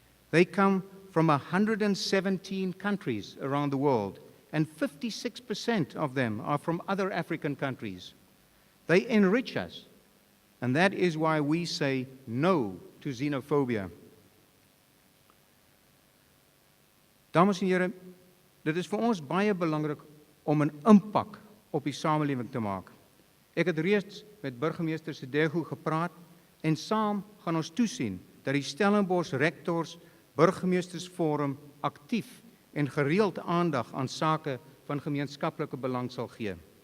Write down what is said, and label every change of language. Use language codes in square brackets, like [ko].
[en] They come from 117 countries around the world, and 56% of them are from other African countries. They enrich us, and that is why we say no to xenophobia. [af] Dames en here, dit is vir ons baie belangrik om 'n impak op die samelewing te maak. Ek het reeds met burgemeester Sedego gepraat en saam gaan ons toesien dat die Stellenbosch Rektors Burgemeestersforum aktief en gereeld aandag aan sake van gemeenskaplike belang sal gee.